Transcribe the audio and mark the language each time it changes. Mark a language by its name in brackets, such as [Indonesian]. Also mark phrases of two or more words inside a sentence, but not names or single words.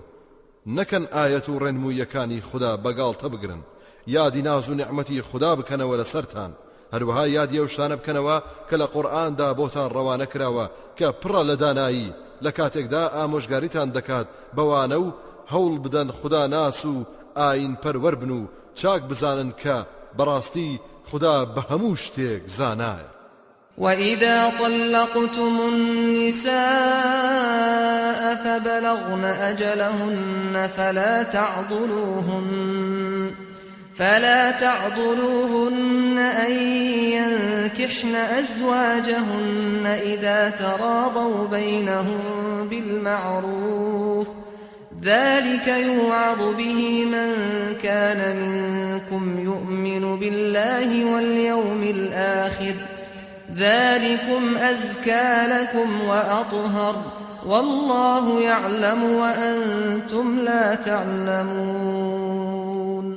[Central Kurdish] نەکەن ئایەت و ڕێنموویەکانی خوددا بەگاڵتە بگرن، یادی ناز و نعمەتی خوددا بکەنەوە لەسەرتان، هەروەها یادی ئەو شتانە بکەنەوە کە لە قورئاندا بۆتان ڕەوانە کراوە کە پڕە لە دانایی لە کاتێکدا ئامۆژگاریتان دەکات بەوانە و هەوڵ بدەن خوددا ناس و ئاین پەروەر بن و چاک بزانن کە بەڕاستی خوددا بە هەموو شتێک زانایە. [Arabic] وإذا طلقتم النساء فبلغن أجلهن فلا تعضلوهن أن ينكحن أزواجهن إذا تراضوا بينهم بالمعروف ذلك يوعظ به من كان منكم يؤمن بالله واليوم الآخر ذلكم أزكى لكم وأطهر والله يعلم وأنتم لا تعلمون.